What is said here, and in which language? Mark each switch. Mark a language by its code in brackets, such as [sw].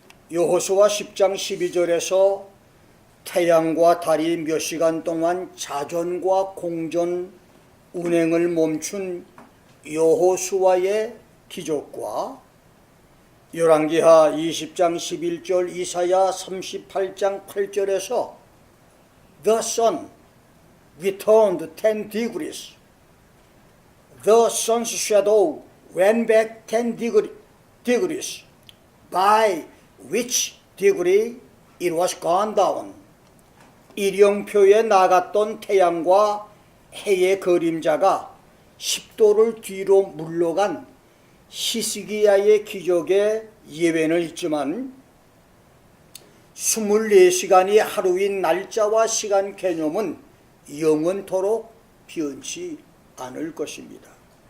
[ko] 여호수아 10장 12절에서 태양과 달이 몇 시간 동안 자전과 공전 운행을 멈춘 여호수아의 기적과 열왕기하 20장 11절 이사야 38장 8절에서 [en] The sun returned 10 degrees. The sun's shadow went back 10 degrees, by which degree it was gone down. [ko] 일영표에 나갔던 태양과 해의 그림자가 10도를 뒤로 물러간 히스기야의 기적에 예외는 있지만 24시간이 하루인 날짜와 시간 개념은 영원토록 변치 않을 것입니다.